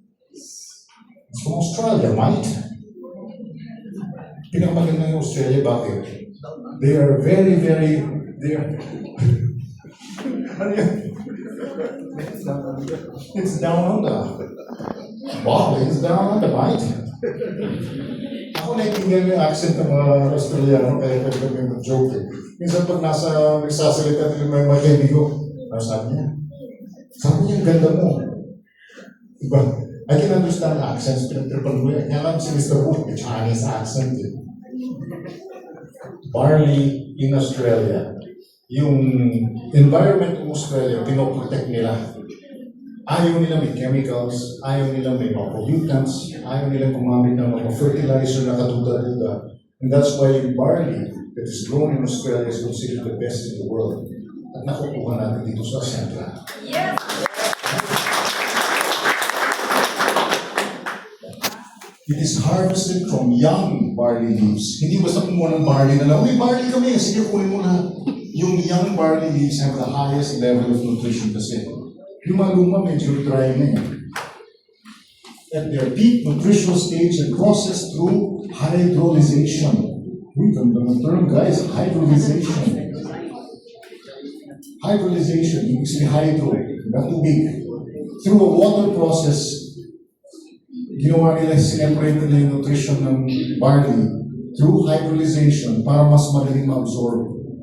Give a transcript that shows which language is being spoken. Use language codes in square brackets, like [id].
[en] It's from Australia, mate. [tl] Pinakamaganda yung Australia, bakit? [en] They are very, they are, [tl] ano yun? [en] It's down under. Barley is down under, mate. [tl] Ako naiintindihan yung accent ng mga Australiano, kaya kami mag-joke eh. Minsan pag nagsasalita nila may mga kaibigan ko, ano sabi niya? Sabi niya, ang ganda mo. Diba? [en] I can understand accents, [tl] pinag-tripan ko yan. Kaya lang si Mr. Wu, may Chinese accent eh. [en] Barley in Australia, [tl] yung environment ng Australia, pinoprotect nila. Ayaw nila may chemicals, ayaw nila may mga pollutants, ayaw nila gumamit ng mga fertilizer na katuda-tuda. [en] And that's why yung barley that is grown in Australia is considered the best in the world. [tl] At nakukuha natin dito sa Central. [en] Yes! It is harvested from young barley leaves. [tl] Hindi basta kumuha ng barley na lang, may barley kami, sige kunin mo na. [en] Yung young barley leaves have the highest level of nutrition kasi. [tl] Yung mga luma medyo dry na yan. [en] At their peak nutritional stage and processed through hydrolyzation. [tl] Uy, ganda ng term guys, hydrolyzation. Hydrolyzation, ibig sabihin hydro, na tubig. [en] Through a water process, [tl] ginawa nila, sineparate nila yung nutrition ng barley through hydrolyzation para mas madaling ma-absorb.